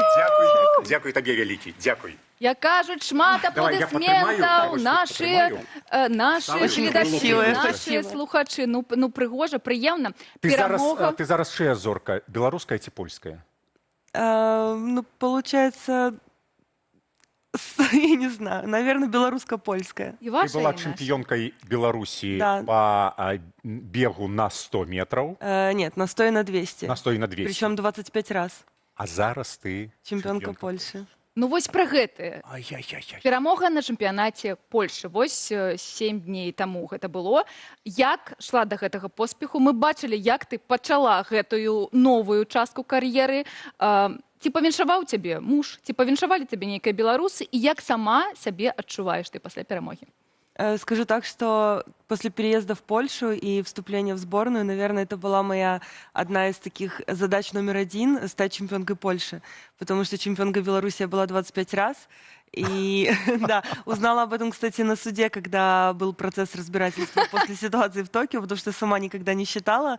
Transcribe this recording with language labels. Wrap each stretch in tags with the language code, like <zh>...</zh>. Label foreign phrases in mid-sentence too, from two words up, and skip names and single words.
<be>Дзякуй табе вялікі, дзякуй. Як кажуць, шмат аплодысментаў, нашы гледачы, нашы слухачы. Ну, прыгожа, прыемна. Ты зараз чыя зорка, беларуская ці польская?</be> <ru>Ну, получается... Я не знаю, наверное, белорусско-польская. Ты была чемпионкой Беларуси по бегу на 100 метров? Нет, на 100 и на 200. На 100 и на 200. Причем 25 раз.</ru> <be>А зараз ты</be> <ru>чемпионка Польши.</ru> <be>Ну, вось пра гэтае. Перамога на чэмпіянаце Польши. Вось 7 дней таму гэта было. Як шла да гэтага поспеху? Мы бачылі, як ты пачала гэтую новую частку кар'еры. Ці павіншаваў цябе муж? Ці павіншавалі цябе нейкія беларусы? І як сама сябе адчуваеш ты пасля перамоги?</be> <ru>Скажу так, что после переезда в Польшу и вступления в сборную, наверное, это была моя одна из таких задач номер 1 – стать чемпионкой Польши. Потому что чемпионкой Беларуси я была 25 раз. И да, узнала об этом, кстати, на суде, когда был процесс разбирательства после ситуации в Токио, потому что сама никогда не считала.</ru>